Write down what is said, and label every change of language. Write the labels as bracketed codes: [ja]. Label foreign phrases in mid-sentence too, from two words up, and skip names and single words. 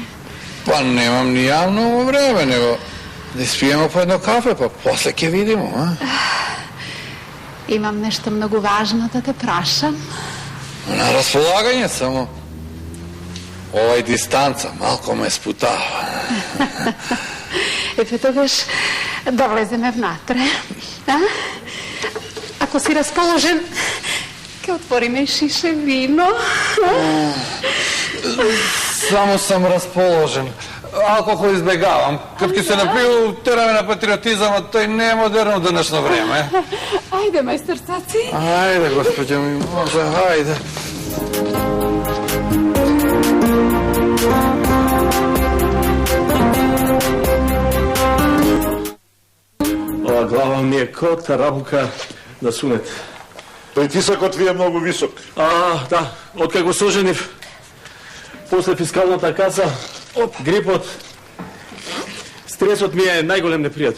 [mk] Па немам ни ја многу време, него да испијемо по једно кафе, па после ќе видимо, а? Имам нешто многу важно да те прашам. На располагање само. Овај дистанца малко ме спутава. Eto тогаш да влеземе внатре. А? Ако си разположен, ке отвориме шише вино. [sr] Само sam raspoložen. Alkohol izbjegavam. Kad ki se napiju, tera me na patriotizam, a to i nije moderno u današnje vreme. Ajde, majstor Caci. Ajde, gospođo Mimoza, ajde. [mk] Ова глава ми е ко тарабука на сунет. Притисакот ви е многу висок. Да, откако се оженив, после фискалната каса, грипот, стресот ми е најголем непријател.